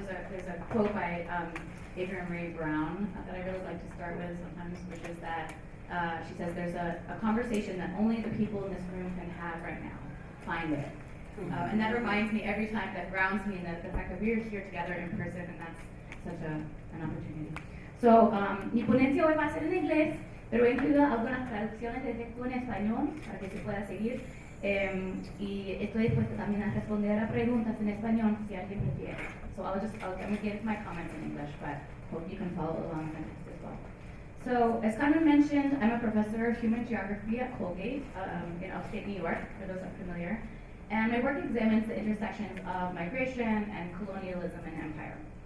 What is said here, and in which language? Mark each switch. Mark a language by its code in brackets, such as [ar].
[en] There's a quote by Adrienne Maree Brown that I really like to start with sometimes, which is that she says there's a conversation that only the people in this room can have right now. Find it. And that reminds me every time, that grounds me in the fact that we're here together in person, and that's such an opportunity. [es] So, mi ponencia hoy va a ser en inglés, pero he incluido algunas traducciones de texto en español para que se pueda seguir. Y estoy dispuesta también a responder a preguntas en español si alguien prefiere. [en] So I'm going to get my comments in English, but hope you can follow along in text as well. So, as Carmen mentioned, I'm a professor of human geography at Colgate in upstate New York, for those unfamiliar. And my work examines the intersections of migration and colonialism and empire.